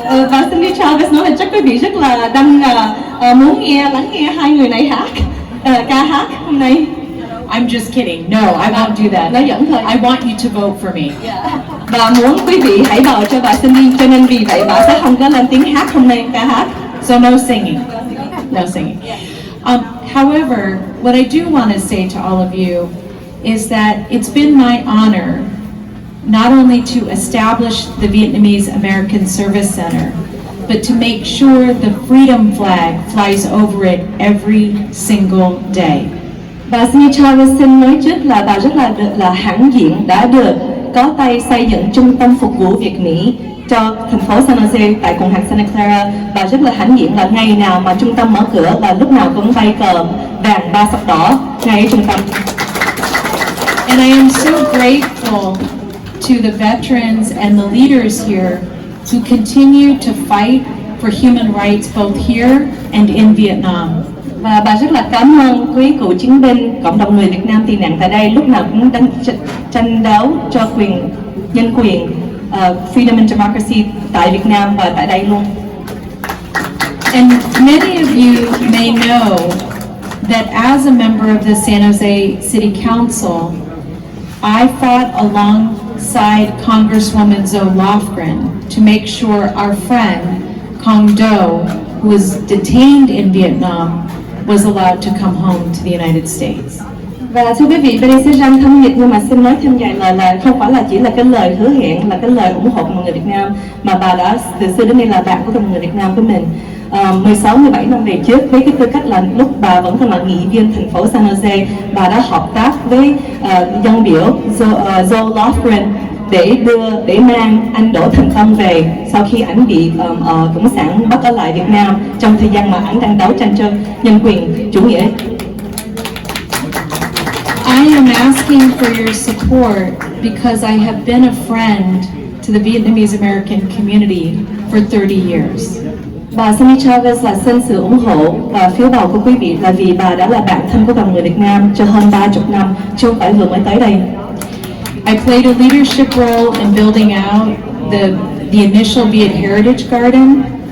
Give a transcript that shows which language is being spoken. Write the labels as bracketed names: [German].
[Vietnamese] Và Cindy Chavez nói là chắc quý vị rất là đang muốn lắng nghe hai người này ca hát hôm nay. [English] I'm just kidding. No, I won't do that. [Vietnamese] Nói giỡn thôi. [English] I want you to vote for me. [Vietnamese] Và muốn quý vị hãy bầu cho bà Cindy, cho nên vì vậy bà sẽ không có lên tiếng hát hôm nay, ca hát. [English] So no singing. No singing. However, what I do want to say to all of you is that it's been my honor not only to establish the Vietnamese American Service Center, but to make sure the freedom flag flies over it every single day. [Vietnamese] Bà Cindy Chavez xin nói trước là bà rất là hãnh diện đã được có tay xây dựng trung tâm phục vụ Việt Mỹ cho thành phố San Jose tại quận hạt Santa Clara. Bà rất là hãnh diện là ngày nào mà trung tâm mở cửa là lúc nào cũng bay cờ vàng ba sắc đỏ ngay ở trung tâm. [English] And I am so grateful to the veterans and the leaders here who continue to fight for human rights both here and in Vietnam. [Vietnamese] Và bà rất là cảm ơn quý cựu chiến binh, cộng đồng người Việt Nam tị nạn tại đây lúc nào cũng đang tranh đấu cho quyền nhân quyền, [English] freedom and democracy [Vietnamese] tại Việt Nam và tại đây luôn. [English] And many of you may know that as a member of the San Jose City Council, I fought alongside Congresswoman Zoe Lofgren to make sure our friend Cong Do, who was detained in Vietnam, was allowed to come home to the United States. [Vietnamese] Và thưa quý vị, bên đây sẽ răng thân nhiệt nhưng mà xin nói thêm vài lời là không phải là chỉ là cái lời hứa hẹn, là cái lời ủng hộ của mọi người Việt Nam, mà bà đã từ xưa đến nay là bạn của mọi người Việt Nam của mình. 16-17 năm về trước, với cái tư cách là lúc bà vẫn còn là nghị viên thành phố San Jose, bà đã hợp tác với dân biểu Zoe Lofgren để mang anh Đỗ Thành Công về sau khi ảnh bị Cộng sản bắt ở lại Việt Nam trong thời gian mà ảnh đang đấu tranh cho nhân quyền chủ nghĩa. [English] I am asking for your support because I have been a friend to the Vietnamese American community for 30 years. [Vietnamese] Bà Sunny Chavez là xin sự ủng hộ và phiếu bầu của quý vị là vì bà đã là bạn thân của dòng người Việt Nam cho hơn 30 năm, chứ không phải vừa mới tới đây. [English] I played a leadership role in building out the initial Viet Heritage Garden.